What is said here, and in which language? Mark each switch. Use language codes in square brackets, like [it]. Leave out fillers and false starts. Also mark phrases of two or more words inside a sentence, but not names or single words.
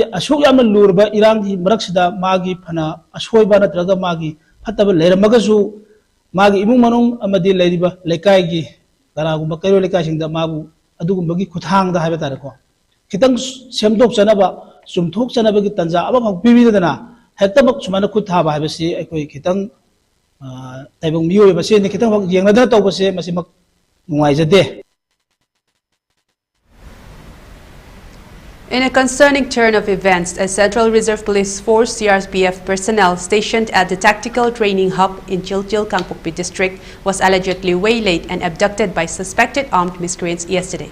[mni] ashok yamna lurba irang hi maraksida magi phana ashoiba natraga magi phataba leramagasu magi imung manung amadi leiriba lekai gi karagumba kairo lekai singda mabu adugumbagi khuthangda haiba tare ko kitang semdok chanaba sumthok chanaba gi tanja aba phang pibidana hektabak sumana khut thaba haibasi aikoi kitang taibong miyo basi ni kitang yengnada tawbase masimak nungai jade. [en] In a concerning turn of events, a Central Reserve Police Force CRPF personnel stationed at the Tactical Training Hub in Chilchil, Kangpokpi district was allegedly waylaid and abducted by suspected armed miscreants yesterday.